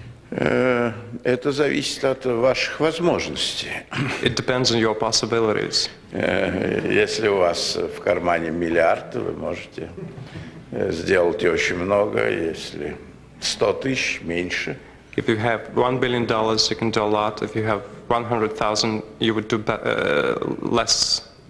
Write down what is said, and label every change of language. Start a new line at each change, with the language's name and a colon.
Russian: Это зависит от ваших возможностей.
English: It depends on your possibilities.
Russian: Если у вас в кармане миллиард, вы можете сделать очень много, если 100 тысяч, меньше.
English: If you have $1 billion, you can do a lot. If you have 100,000, you would do less.